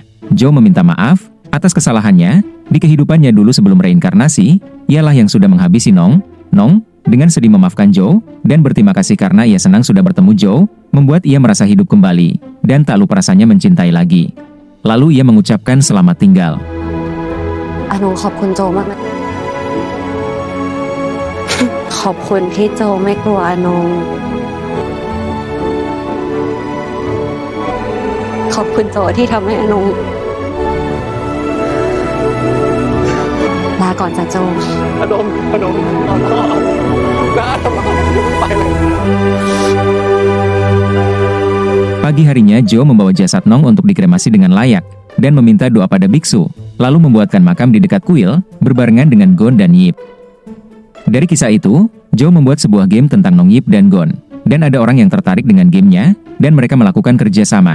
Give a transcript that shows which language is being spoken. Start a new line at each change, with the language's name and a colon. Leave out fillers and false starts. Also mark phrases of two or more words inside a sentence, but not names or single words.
Indonesian: Joe meminta maaf, atas kesalahannya, di kehidupannya dulu sebelum reinkarnasi, ialah yang sudah menghabisi Nong. Nong, dengan sedih memaafkan Joe, dan berterima kasih karena ia senang sudah bertemu Joe, membuat ia merasa hidup kembali, dan tak lupa rasanya mencintai lagi. Lalu ia mengucapkan selamat tinggal.
Thai: หนูขอบคุณโจมากนะ ขอบคุณที่โจไม่กลัวอนงขอบคุณโจที่ทำให้อนงลาก่อนจ้ะโจ พนมขอโทษน้าทำไมไปเลย
Indonesian: Pagi harinya Joe membawa jasad Nong untuk dikremasi dengan layak, dan meminta doa pada biksu, lalu membuatkan makam di dekat kuil, berbarengan dengan Gon dan Yip. Dari kisah itu, Joe membuat sebuah game tentang Nong, Yip dan Gon, dan ada orang yang tertarik dengan gamenya, dan mereka melakukan kerja sama.